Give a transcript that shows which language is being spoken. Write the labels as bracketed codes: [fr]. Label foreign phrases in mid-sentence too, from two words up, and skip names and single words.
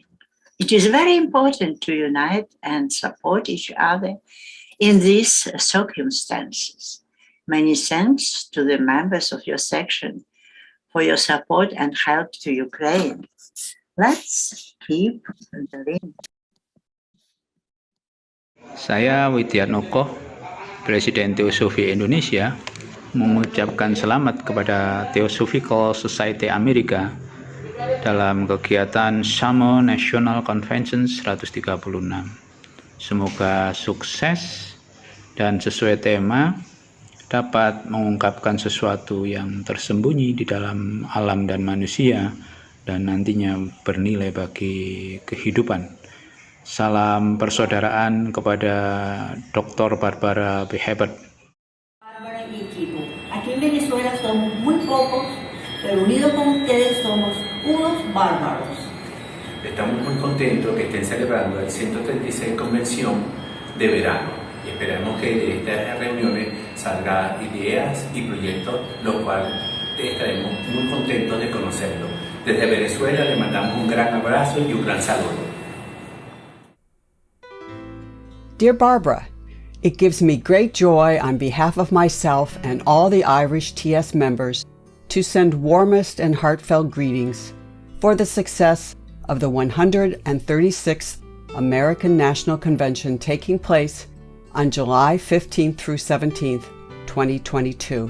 [en] It is very important to unite and support each other in these circumstances. Many thanks to the members of your section for your support and help to Ukraine. Let's keep the link. [id] Saya Widiatnoko, Presiden Theosophy Indonesia, mengucapkan selamat kepada Theosophical Society Amerika dalam kegiatan Summer National Convention 136. Semoga sukses dan sesuai tema dapat mengungkapkan sesuatu yang tersembunyi di dalam alam dan manusia dan nantinya bernilai bagi kehidupan. Salam persaudaraan kepada Dr. Barbara B. Hebert. [es] Bárbara y equipo. Aquí en Venezuela somos muy pocos, pero unidos con ustedes somos unos bárbaros. Estamos muy contentos que estén celebrando la 136 Convención de verano y esperamos que de estas reuniones salga ideas y proyectos, lo cual estaremos muy contentos de conocerlo. Desde Venezuela le mandamos un gran abrazo y un gran saludo. [en] Dear Barbara, it gives me great joy on behalf of myself and all the Irish TS members to send warmest and heartfelt greetings for the success of the 136th American National Convention taking place on July 15th through 17th, 2022.